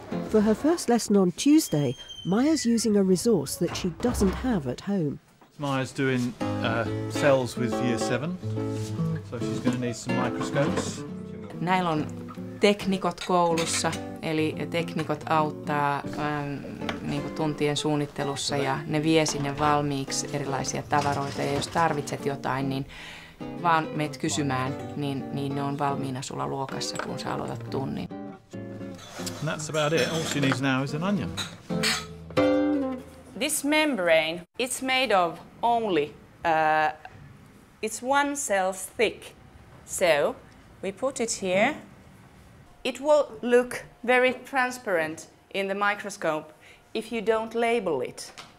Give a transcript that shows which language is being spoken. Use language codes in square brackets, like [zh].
[en] For her first lesson on Tuesday, Maya's using a resource that she doesn't have at home. Maya's doing cells with year 7, so she's going to need some microscopes. [fi] Näillä on teknikot koulussa, eli teknikot auttaa niin kuin tuntien suunnittelussa ja ne vie sinne valmiiksi erilaisia tavaroita. Ja jos tarvitset jotain, niin vaan meet kysymään, niin ne on valmiina sulla luokassa, kun sä aloitat tunnin. [en] And that's about it. All she needs now is an onion. This membrane, it's made of only, it's 1 cell thick. So we put it here. It will look very transparent in the microscope if you don't label it.